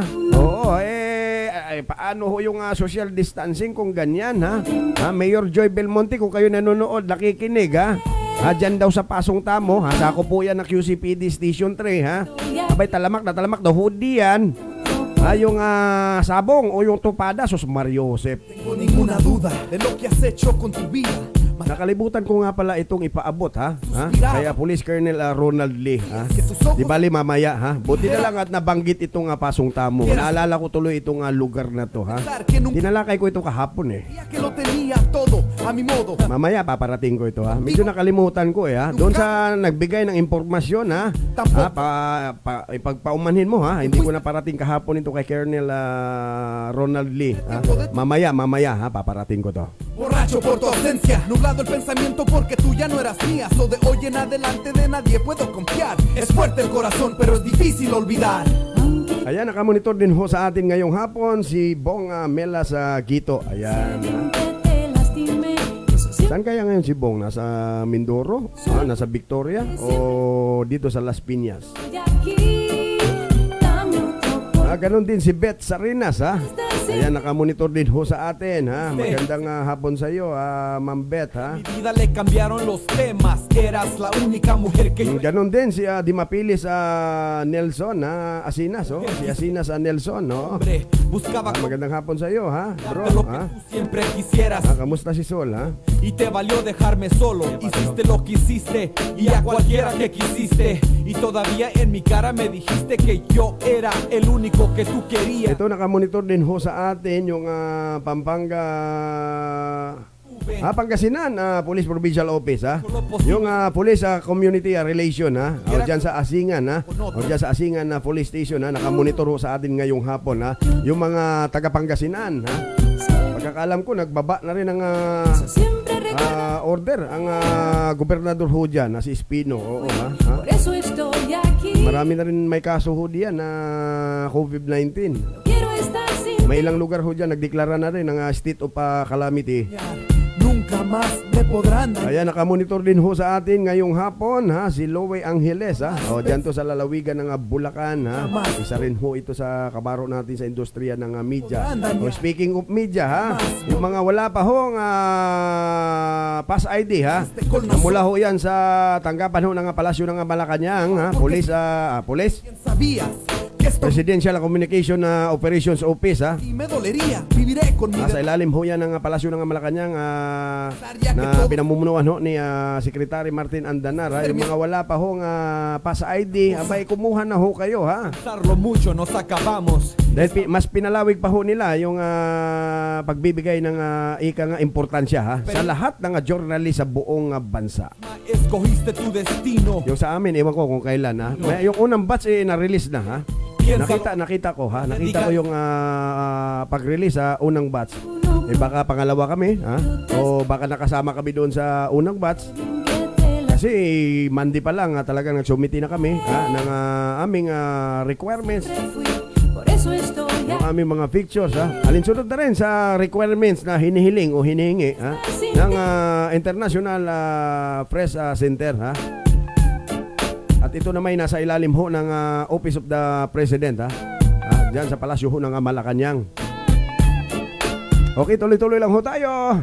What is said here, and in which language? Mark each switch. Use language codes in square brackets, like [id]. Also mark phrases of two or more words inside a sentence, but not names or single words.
[tl] Oo, paano ho yung [en] social distancing [tl] kung ganyan, ha? Mayor Joy Belmonte, kung kayo nanonood, nakikinig, ha? Dyan daw sa Pasong Tamo, ha? Sako po yan na QCPD Station 3, ha? Abay, talamak daw ho diyan. Yung sabong o yung tupada, sus Mario Josep. [es] Tengo ninguna duda de lo que has hecho con tu vida. [tl] Nakalibutan ko nga pala itong ipaabot, ha? Kaya Police Colonel Ronald Lee, ha? Di bali mamaya, ha? Buti na lang at nabanggit itong Pasong Tamo. Naalala ko tuloy itong lugar na to, ha? Tinalakay ko ito kahapon, eh. [es] Que lo tenía todo a mi modo. [tl] Mamaya paparating ko ito, ha? Medyo nakalimutan ko, ha? Doon sa nagbigay ng impormasyon, ha? Ipagpaumanhin mo, ha? Hindi ko na parating kahapon ito kay Colonel Ronald Lee, ha? Mamaya, ha? Paparating ko to. [es] Borracho por tu ausencia, nublado el pensamiento porque tú ya no eras mía. So de hoy en adelante de nadie puedo confiar. Es fuerte el corazón, pero es difícil olvidar. [tl] Ayan, nakamonitor din ho sa atin ngayong hapon si Bong Melas Quito. Ayan. Saan kaya ngayon si Bong? Nasa Mindoro? Nasa Victoria? O dito sa Las Piñas? Ganon din si Beth Sarinas, ha? Ayan, nakamonitor din ho sa atin, ha? Magandang hapon sa iyo, Ma'am Beth, ha? [es] Mi vida le cambiaron los temas. Eras la única mujer que yo... [tl] Ganon din si Dimapilis Nelson, Asinas, oh? Si Asinas Nelson, no? [es] Buscaba [tl] Magandang hapon sa iyo, ha? Bro, [es] lo que [tl] ha? [es] tú siempre quisieras. [tl] Kamusta si Sol, ha? [es] Y te valió dejarme solo. Hiciste lo que hiciste y a cualquiera que quisiste. Y todavía en mi cara me dijiste que yo era el único que tú querías. [tl] Ito, nakamonitor din ho sa atin yung Pampanga Pangasinan Police Provincial Office, ha? Yung Police Community Relation, ha? O dyan sa Asingan, ha? O dyan sa Asingan Police Station, ha? Nakamonitor ho sa atin ngayong hapon, ha? Yung mga taga Pangasinan, ha? Pagkakalam ko, nagbaba na rin ang order ang gobernador ho dyan, si Espino. Oo, ha? [es] Por eso estoy aquí. [tl] Marami na rin may kaso ho diyan na COVID-19. [es] Quiero estar sin [tl] May ilang lugar ho dyan, nagdeklara na rin ng [en] state of calamity. [es] Nunca más me podrán dañar. [tl] Kaya nakamonitor din ho sa atin ngayong hapon, ha? Si Lowe Angeles, ha? O dyan to sa lalawigan ng Bulacan, ha? Isa rin ho ito sa kabaro natin sa industriya ng media. O [en] speaking of media, [tl] ha? Yung mga wala pa hong [en] pass ID, [tl] ha? Mula ho yan sa tanggapan ho ng Palasyo ng Malacanang, ha? Police. [es] ¿Quién sabías que esto [tl] Presidential Communication Operations Office, ha? [es] y me dolería? Viviré con mi [tl] Sa ilalim ho yan ng Palasyo ng Malacanang na pinamumunuan ho ni Secretary Martin Andanar, ha? Yung mga wala pa hong [en] pass ID, [tl] abay kumuha na ho kayo, ha? [es] pensarlo mucho nos acabamos. [tl] Dahil mas pinalawig pa ho nila yung pagbibigay ng ika nga importansya, ha? Sa lahat ng journalist sa buong bansa. [es] Escogiste tu destino. [tl] Yung sa amin, ewan ko kung kailan, ha? Yung unang batch na-release na, ha? Nakita ko, ha? Nakita ko yung pag-release sa unang batch. Baka pangalawa kami, ha? O baka nakasama kami doon sa unang batch. Kasi Monday pa lang talagang nagsumiti na kami, ha? Ng aming requirements. [es] Por eso estoy [tl] Yung aming mga pictures, ha? Alinsunod na rin sa requirements na hinihiling o hinihingi, ha? Ng International Press Center, ha? At ito naman ay nasa ilalim ho ng Office of the President, ha? Diyan sa Palasyo ho ng Malacanang. Okay, tuloy-tuloy lang ho tayo.